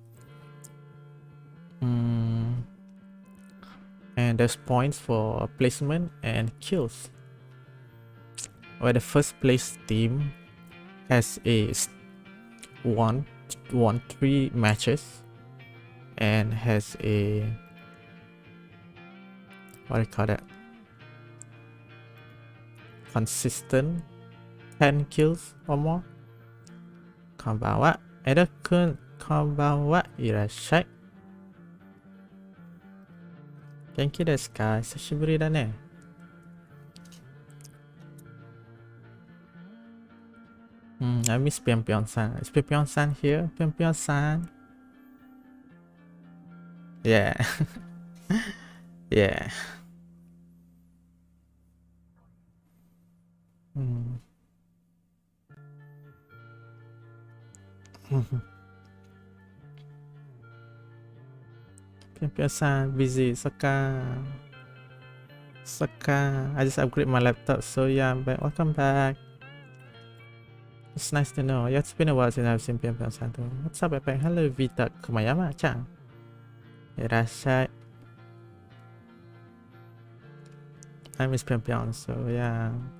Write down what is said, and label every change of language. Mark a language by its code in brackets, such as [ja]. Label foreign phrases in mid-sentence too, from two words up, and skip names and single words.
[en] And there's points for placement and kills, where the first place team has a won 3 matches and has a, what do you call that, consistent 10 kills or more. [ja] こんばんは、エドくん、こんばんは、いらっしゃい。元気ですか？久しぶりだね。 [en] I miss Pion-Pion-san. Is Pion-Pion-san here? Pion-Pion-san? Yeah. Yeah. Pion-Pion-san, busy. Soka. I just upgraded my laptop, so yeah, I'm back. Welcome back. It's nice to know. Yeah, it's been a while since I've seen Pion-Pion-san too. What's up, Epic? Hello, Vita Kumayama-chan. Irashai. I miss Pion-Pion, so yeah.